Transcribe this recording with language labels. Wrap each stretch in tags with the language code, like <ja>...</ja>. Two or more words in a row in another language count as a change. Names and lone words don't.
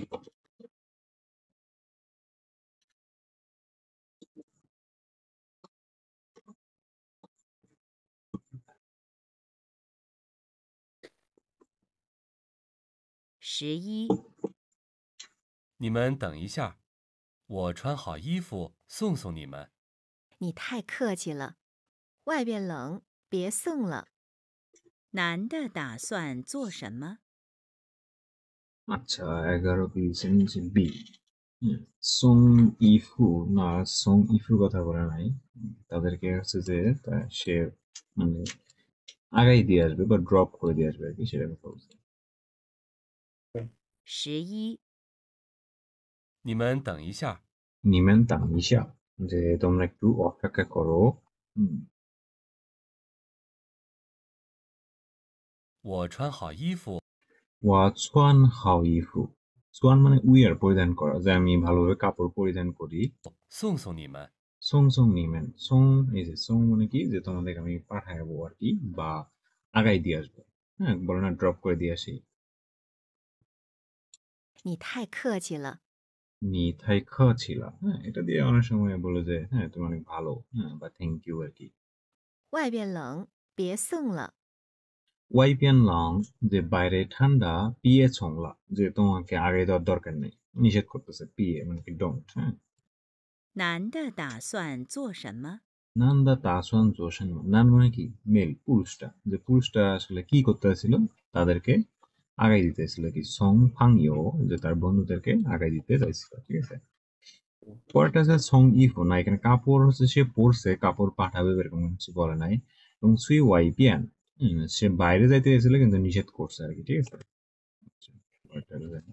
<zh>11、你们等一下，我穿好衣服送送你们。你太客气了，外边冷，别送了。男的打算做什么？</zh> <bn>আচ্ছা 11 কি দিয়েছে নিচে বি</bn> <zh>送衣服</zh> <bn>না</bn> <zh>送衣服</zh> <bn>কথা বলে নাই তাদেরকে হচ্ছে যে সে মানে আগাই দিয়ে আসবে বা ড্রপ করে দিয়ে আসবে আর কি সেটা কথা বলছে</bn> <zh>11、你们等一下，你们等一下</zh> <bn>যে তোমরা একটু অপেক্ষা করো</bn> <zh>我穿好衣服我穿好衣服 穿</zh> <bn>মানে উইয়ার পরিধান করা যে আমি ভালোভাবে কাপড় পরিধান করি</bn> <zh>送送你们。送送你们 送</zh> <bn>এই যে সং মানে কি যে তোমাদের আমি পাঠাবো আর কি বা আগাই দিয়ে আসবো হ্যাঁ বলে না ড্রপ করে দিয়ে আসি</bn> <zh>你太客气了，你太客气了</zh> <bn>হ্যাঁ এটা দিয়ে অনেক সময় বলে যে হ্যাঁ তুমি অনেক ভালো হ্যাঁ বা</bn> <en>thank you</en> <bn>আর কি</bn> <zh>外边冷，别送了。外边冷</zh> <bn>যে বাইরে ঠান্ডা</bn> <zh>别送了</zh> <bn>যে তোমাকে আগে দেওয়ার দরকার নেই নিষেধ করতেছে পিয়ে মানে কি ডোন্ট হ্যাঁ</bn> <zh>男的打算做什么？男的打算做什么</zh> <bn>নান মানে কি মেল পুরুষটা যে পুরুষটা আসলে কি করতে চাইছিল তাদেরকে আগাই দিতে চাইছিল কি</bn> <zh>送朋友</zh> <bn>যে তার বন্ধুদেরকে আগাই দিতে চাইছিল ঠিক আছে পরেরটা হচ্ছে</bn> <zh>送衣服</zh> <bn>না এখানে কাপড় হচ্ছে সে পরছে কাপড় পাঠাবে এরকম কিছু বলে নাই এবং</bn> <zh>去外边</zh> <bn>সে বাইরে যাইতে চাইছিল কিন্তু নিষেধ করছে আর কি ঠিক আছে পরেরটা হলো দেখো।</bn>